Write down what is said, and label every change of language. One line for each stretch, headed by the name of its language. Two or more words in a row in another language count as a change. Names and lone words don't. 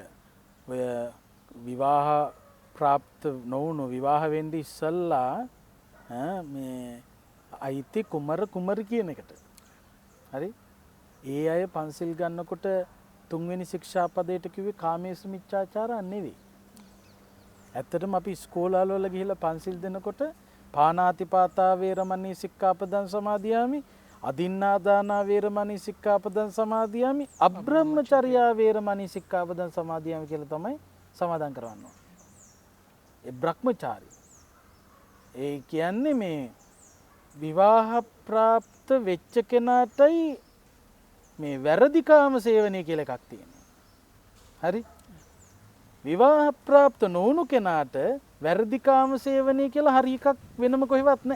Sinhala: ඔය විවාහ ප්‍රාප්ත නොවුණු විවාහ වෙන්න ඉස්සල්ලා මේ අයිති කුමරි කියන එකට. හරි? ඒ අය පන්සිල් ගන්නකොට තුන්වෙනි ශික්ෂාපදයට කිව්වේ
Pali: කාමේසු මිච්ඡාචාරා
Sinhala: නෙවෙයි. ඇත්තටම අපි ඉස්කෝලවල ගිහිල්ලා පන්සිල් දෙනකොට
Pali: පාණාතිපාතා වේරමණී සික්ඛාපදං සමාදියාමි, අදින්නාදානා වේරමණී සික්ඛාපදං සමාදියාමි, අබ්‍රහ්මචර්යා වේරමණී සික්ඛාපදං සමාදියාමි
Sinhala: කියලා තමයි සමාදන් කරවන්නේ. ඒ බ්‍රහ්මචාරී. ඒ කියන්නේ මේ විවාහ ප්‍රාප්ත වෙච්ච කෙනාටයි මේ වැරදි කාම සේවනය කියලා එකක් තියෙනවා. හරි? විවාහ ප්‍රාප්ත නොවුණු කෙනාට වැරදි කාම සේවනය කියලා හරි එකක් වෙනම කොහෙවත් නැහැ.